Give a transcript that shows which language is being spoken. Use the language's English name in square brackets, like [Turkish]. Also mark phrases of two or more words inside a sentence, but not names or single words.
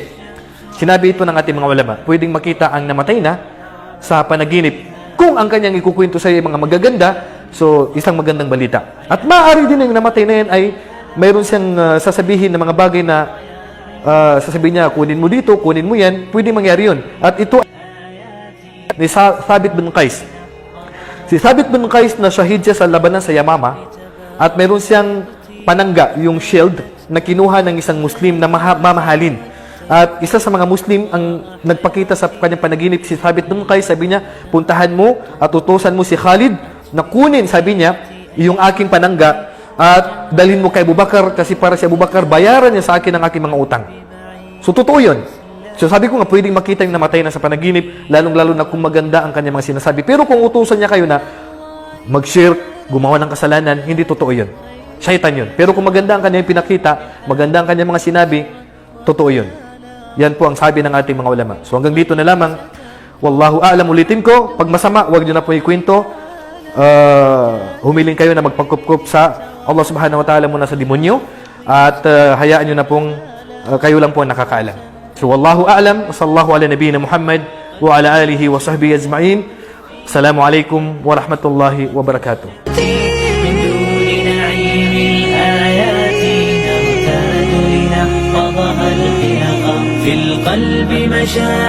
[Filipino] Sinabi ito ng ating mga ulama. Pwedeng makita ang namatay na sa panaginip. Kung ang kanyang ikukwento sa mga magaganda, so isang magandang balita. At maaari din yung namatay na yan ay mayroon siyang sasabihin ng mga bagay na sasabihin niya, kunin mo dito, kunin mo yan, pwede mangyari yun. At ito ni Thabit bin Qais. Si Thabit bin Qais na shahid siya sa labanan sa Yamama at mayroon siyang panangga, yung shield na kinuha ng isang Muslim na mamahalin. At isa sa mga Muslim ang nagpakita sa kanyang panaginip, si Thabit bin Qais, sabi niya, puntahan mo at utusan mo si Khalid na kunin, sabi niya, yung aking panangga at dalhin mo kay Abu Bakar kasi para si Abu Bakar, bayaran niya sa akin ang aking mga utang. So, totoo yun. So, sabi ko nga, pwedeng makita yung namatay na sa panaginip, lalong-lalo na kung maganda ang kanyang mga sinasabi. Pero kung utusan niya kayo na mag-shirk, gumawa ng kasalanan, hindi totoo yun. Shaitan yun. Pero kung maganda ang kanyang pinakita, maganda ang kanyang mga sinabi, totoo yun. Yan po ang sabi ng ating mga ulama. So hanggang dito na lamang. [Arabic] والله أعلم. [Filipino] Ulitin ko, pag masama, huwag nyo na po ikwento. Humiling kayo na magpagkup-kup sa Allah [Arabic] سبحانه وتعالى [Filipino] muna sa demonyo. At hayaan nyo na pong kayo lang po ang nakakaalam. [Arabic] So والله أعلم. صلى الله على نبينا محمد وعلى آله وصحبه أجمعين. السلام عليكم ورحمة الله وبركاته. في القلب مشاعر